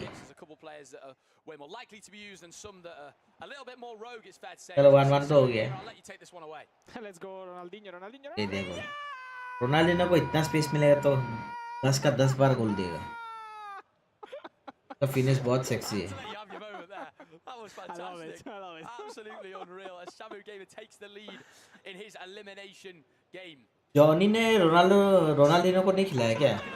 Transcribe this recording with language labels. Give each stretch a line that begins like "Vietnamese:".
English: There's a couple players that are way more likely to be used and some that are a little bit more rogue, it's fair to say.
Hindi: चलो 1-1 तो हो गया.
English: I'll let you take this one away. Let's go, Ronaldinho.
Hindi: दे दे goal. Ronaldinho को इतना space मिलेगा तो 10 का 10 बार गोल देगा. उसका फिनिश बहुत सेक्सी है.
English: That was fantastic. I love it. Absolutely unreal. As Samu Gamer takes the lead in his elimination game.
Hindi: Johnny ने रोनाल्डिनो को नहीं खिलाया क्या?